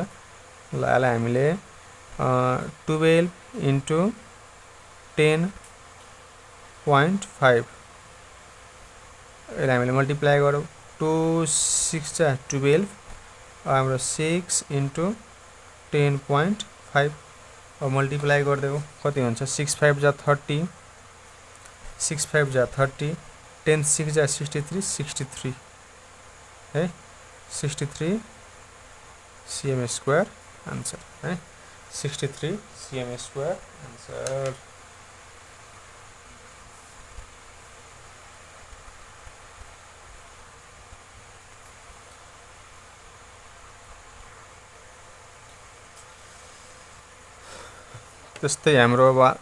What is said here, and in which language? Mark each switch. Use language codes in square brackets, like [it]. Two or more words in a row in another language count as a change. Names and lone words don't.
[ne] ल यसलाई हामीले 12 इन्टु 10.5 यसलाई हामीले मल्टिप्लाई गरौँ, 2 6 जा 12, हाम्रो 6 इन्टु 10.5। अब मल्टिप्लाई गरिदेऊ कति हुन्छ, 6 5 जा 30, 6 5 जा 30, 10 6 जा 63, 63 है, 63 [en] cm square answer [ne] है, 63 [en] cm square answer. [ne] त्यस्तै हाम्रो अब